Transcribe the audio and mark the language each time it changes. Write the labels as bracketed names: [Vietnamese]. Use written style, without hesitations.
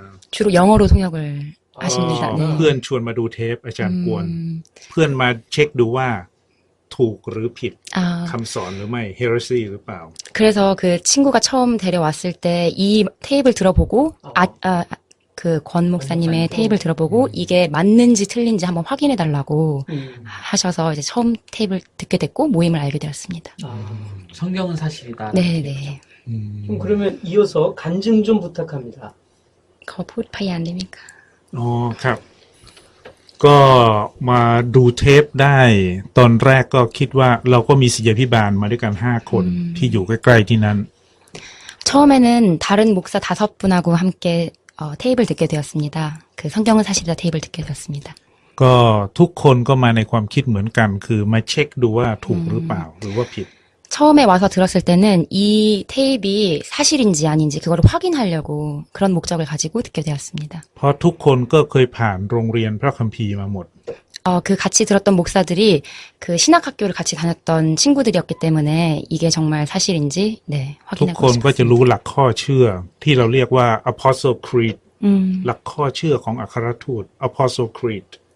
[Korean] 주로 영어로 통역을 하십니다. [Thai] เพื่อน [Korean] 네. [Thai] ชวนมาดูเทปอาจารย์กวนเพื่อนมาเช็คดูว่าถูกหรือผิดคำสอนหรือไม่ heresy หรือเปล่า [Korean] 그래서 그 친구가 처음 데려왔을 때 이 테이프를 들어보고 그 권 목사님의 테이프를 들어보고 이게 맞는지 틀린지 한번 확인해 달라고 하셔서 이제 처음 테이프를 듣게 됐고 모임을 알게 되었습니다. 성경은 사실이다. 네네. 그러면 이어서 간증 좀 부탁합니다. 거부 파이안됩니까? [Thai] อ๋อครับ ก็มาดูเทปได้ตอนแรกก็คิดว่าเราก็มีศิษยาภิบาลมาด้วยกัน5 คนที่อยู่ใกล้ๆที่นั้น [Korean] 처음에는 다른 목사 5분하고 함께 테이프를 듣게 되었습니다. 그 성경은 사실이다 테이프를 듣게 되었습니다. [Thai] ก็ทุกคนก็มาในความคิดเหมือนกันคือมาเช็คดูว่าถูกหรือเปล่าหรือว่าผิด [Korean] 처음에 와서 들었을 때는 이 테이프이 사실인지 아닌지 그거를 확인하려고 그런 목적을 가지고 듣게 되었습니다. [Thai] เพราะทุกคนก็เคยผ่านโรงเรียนพระคัมภีร์มาหมด [Korean] 그 같이 들었던 목사들이 그 신학학교를 같이 다녔던 친구들이었기 때문에 이게 정말 사실인지 네 [Thai] ทุก [Korean] 확인하고 [Thai] คนก็จะ [Korean] 싶었습니다. [Thai] รู้หลักข้อเชื่อที่เราเรียกว่า Apostle Creed 음, หลักข้อเชื่อของอัครทูต Apostle Creed